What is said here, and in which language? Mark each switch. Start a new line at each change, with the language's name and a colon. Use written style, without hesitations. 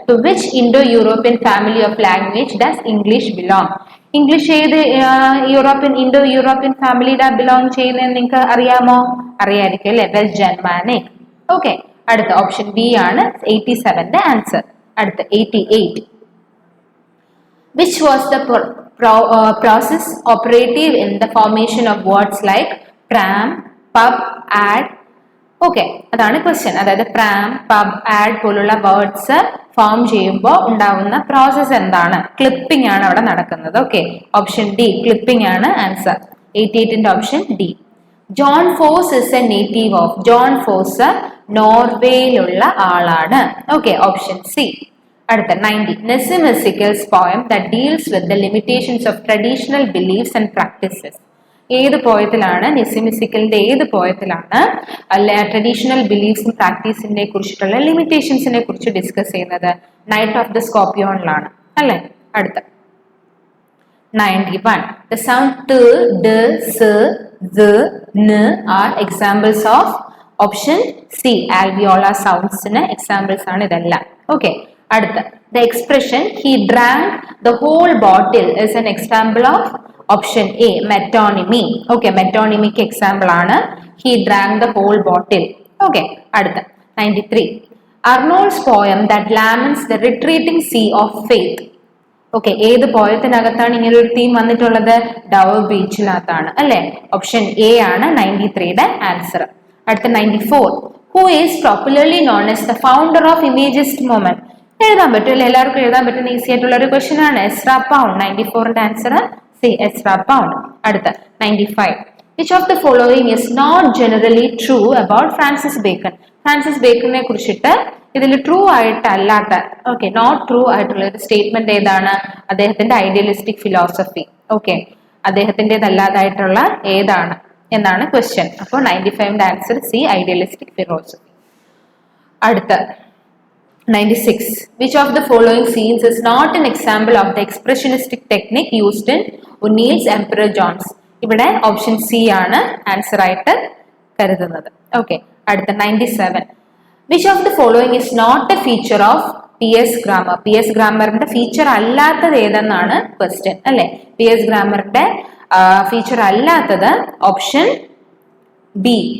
English: To which Indo-European family of language does English belong?
Malayalam: English ഏത് Indo European ഫാമിലിയുടെ belong ചെയ്യുന്നതെന്ന് നിങ്ങൾക്ക് അറിയാമോ? അറിയായിരിക്കും അല്ലെ? West Germanic. ഓക്കെ, അടുത്ത ഓപ്ഷൻ ബി ആണ് 87ന്റെ ആൻസർ. അടുത്ത 88.
English: Which was the process operative in the formation of words like pram, pub, ad?
Malayalam: Okay, അതാണ് ക്വസ്റ്റ്യൻ. അതായത് പ്രാം, പബ്, ആഡ് പോലുള്ള വേർഡ്സ് ഫോം ചെയ്യുമ്പോൾ ഉണ്ടാവുന്ന പ്രോസസ് എന്താണ്? ക്ലിപ്പിംഗ് ആണ് അവിടെ നടക്കുന്നത്. ഓക്കെ, ഓപ്ഷൻ ഡി ക്ലിപ്പിംഗ് ആണ് answer. 88ന്റെ option D.
English: Jon Fosse is a native of.
Malayalam: John ഫോസ് നോർവേയിലുള്ള ആളാണ്. Okay, option C. അടുത്ത 90.
English: Nassim Hessichel's poem that deals with the limitations of traditional beliefs and practices.
Malayalam: ഏത് പോയത്തിലാണ്? നിസിം ഹെസിക്കലിന്റെ ഏത് പോയത്തിലാണ് traditional ബിലീഫ്സും പ്രാക്ടീസിനെ കുറിച്ചിട്ടുള്ള ലിമിറ്റേഷൻസിനെ കുറിച്ച് discuss ചെയ്യുന്നത്? Knight of the സ്കോർപിയോണിലാണ് അല്ലെ? അടുത്ത 91.
English: The sound t, d, s, z, n are examples of.
Malayalam: Option C alveolar soundsന് examples ആണ് ഇതെല്ലാം. Okay, അടുത്ത
English: the expression he drank the whole bottle is an example of.
Malayalam: Option A metonymy. Okay, മെറ്റോണിമിക്ക് example ആണ്
English: he drank the whole bottle.
Malayalam: Okay, അടുത്ത 93.
English: Arnold's poem that laments the retreating sea of faith.
Malayalam: Okay, ഏത് പോയത്തിനകത്താണ് ഇങ്ങനെ ഒരു theme വന്നിട്ടുള്ളത്? Dove ബീച്ചിനകത്താണ് അല്ലെ? Option A ആണ് 93യുടെ answer. അടുത്ത 94.
English: Who is popularly known as the founder of Imagist movement?
Malayalam: എഴുതാൻ പറ്റും, എല്ലാവർക്കും എഴുതാൻ പറ്റുന്ന ഈസി ആയിട്ടുള്ള ഒരു ക്വസ്റ്റ്യൻ ആണ്. Ezra pound. 94ന്റെ answer C Ezra pound. അടുത്ത 95.
English: Which of the following is not generally true about Francis Bacon?
Malayalam: Francis ബേക്കണിനെ കുറിച്ചിട്ട് ഇതിൽ ട്രൂ ആയിട്ടല്ലാത്ത, ഓക്കെ, നോട്ട് ട്രൂ ആയിട്ടുള്ള ഒരു സ്റ്റേറ്റ്മെന്റ് ഏതാണ്? അദ്ദേഹത്തിന്റെ ഐഡിയലിസ്റ്റിക് ഫിലോസഫി. ഓക്കെ, അദ്ദേഹത്തിൻ്റെതല്ലാതായിട്ടുള്ള ഏതാണ് എന്നാണ് ക്വസ്റ്റ്യൻ. അപ്പോൾ 95ന്റെ ആൻസർ സി ഐഡിയലിസ്റ്റിക് ഫിലോസഫി. അടുത്ത 96.
English: Which of the following scenes is not an example of the expressionistic technique used in O'Neill's Emperor John's?
Malayalam: ഇവിടെ option C ആണ് ആൻസർ ആയിട്ട് കരുതുന്നത്. ഓക്കെ, അടുത്ത 97.
English: Which of the following is not a feature of PS grammar?
Malayalam: PS ഗ്രാമറിന്റെ feature അല്ലാത്തത് ഏതെന്നാണ് question അല്ലെ? PS ഗ്രാമറിന്റെ feature അല്ലാത്തത് option B.